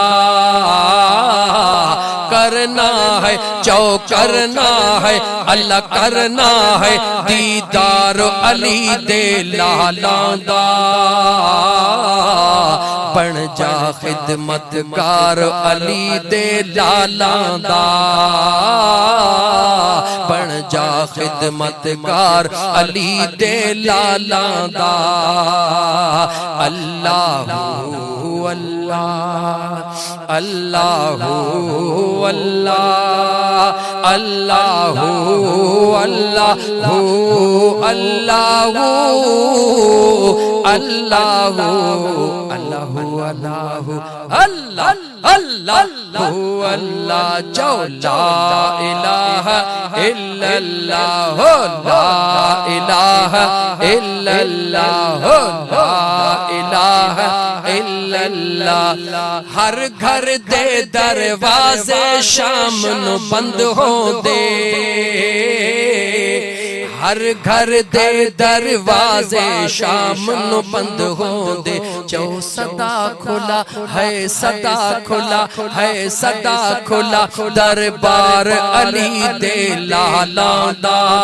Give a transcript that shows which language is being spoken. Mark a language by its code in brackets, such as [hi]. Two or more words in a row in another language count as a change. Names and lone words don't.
[pa] ਕਰਨਾ ਹੈ ਜੋ ਕਰਨਾ ਹੈ ਅੱਲਾਹ ਕਰਨਾ ਹੈ ਦੀਦਾਰ ਅਲੀ ਦੇ ਲਾਲਾ ਦਾ, ਬਣ ਜਾ ਖ਼ਿਦਮਤਗਾਰ ਅਲੀ ਦੇ ਲਾਲਾ ਦਾ, ਬਣ ਜਾ ਖ਼ਿਦਮਤਗਾਰ ਅਲੀ ਦੇ ਲਾਲਾ ਦਾ। [ar] اللهُ الله اللهُ الله اللهُ اللهُ اللهُ اللهُ اللهُ اللهُ الله اللهُ الله जो لا إله إلا الله لا إله إلا الله لا إله إلا الله. [pa] ਹਰ ਘਰ ਦੇ ਦਰਵਾਜ਼ੇ ਸ਼ਾਮ ਨੁ ਬੰਦ ਹੋਂਦੇ, ਹਰ ਘਰ ਦੇ ਦਰਵਾਜ਼ੇ ਸ਼ਾਮ ਨੁ ਬੰਦ ਹੋਂਦੇ, ਜੋ ਸਦਾ ਖੁੱਲ੍ਹਾ ਹੈ ਸਦਾ ਖੁੱਲ੍ਹਾ ਹੈ ਸਦਾ ਖੁੱਲ੍ਹਾ ਦਰਬਾਰ ਅਲੀ ਦੇ ਲਾਲਾ ਦਾ,